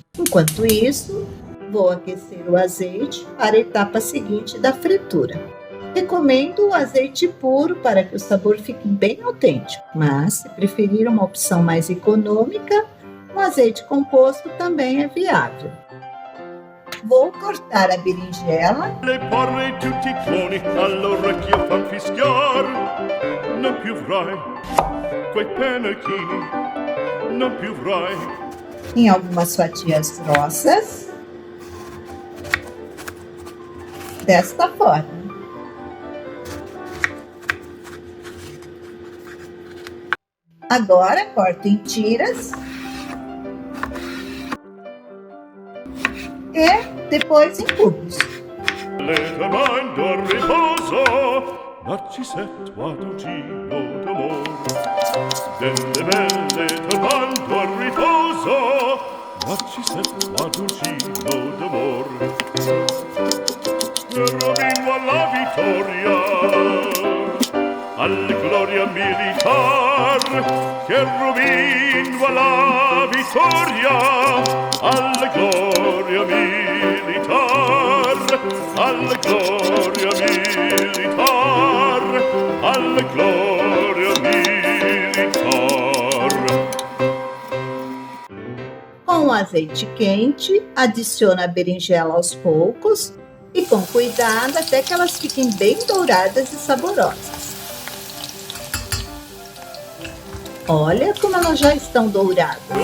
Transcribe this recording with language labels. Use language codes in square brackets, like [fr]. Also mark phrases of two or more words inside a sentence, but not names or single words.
[pt] Enquanto isso, vou aquecer o azeite para a etapa seguinte da fritura. Recomendo o azeite puro para que o sabor fique bem autêntico, mas se preferir uma opção mais econômica, o azeite composto também é viável. Vou cortar a berinjela. [it] le porre tutti i cloni all'orecchio fan fischiar, non più avrai quei pennacchini, non più avrai. [pt] Em algumas fatias grossas, desta forma. Agora corto em tiras e depois em cubos. [it] Le turbando al riposo, Narcisetto Adoncino d'amor. Delle belle turbando al riposo, Narcisetto Adoncino d'amor. Rovino alla vittoria, alla gloria militar, che rovino alla vittoria, alla gloria militar, alla gloria militar, alla gloria militar. [pt] Com o azeite quente, adicione a berinjela aos poucos e com cuidado até que elas fiquem bem douradas e saborosas. Olha como elas já estão douradas.